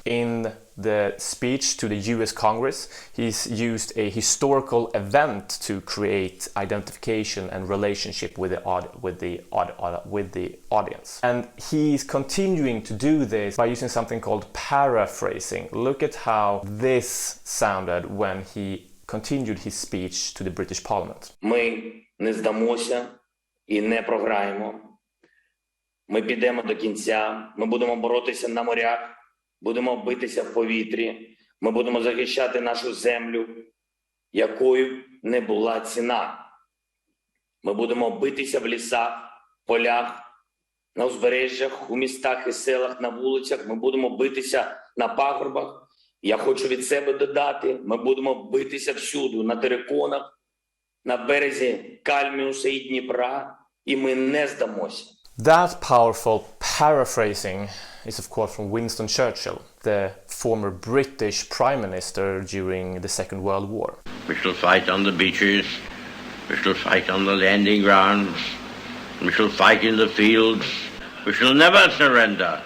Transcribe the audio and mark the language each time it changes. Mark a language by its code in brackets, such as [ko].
[en] In the speech to the US Congress, he's used a historical event to create identification and relationship with the audience. And he's continuing to do this by using something called paraphrasing. Look at how this sounded when he continued his speech to the British Parliament. [uk] Ми не здамося і не програємо. Ми підемо до кінця, ми будемо боротися на морях, будемо битися в повітрі, ми будемо захищати нашу землю, якою не була ціна. Ми будемо битися в лісах, полях, на узбережжях, у містах і селах, на вулицях, ми будемо битися на пагорбах. Я хочу від себе додати, ми будемо битися всюди, на териконах, на березі Кальміуса і Дніпра, і ми не здамося. [en] That powerful paraphrasing is of course from Winston Churchill, the former British Prime Minister during the Second World War. We shall fight on the beaches, we shall fight on the landing grounds, we shall fight in the fields, we shall never surrender.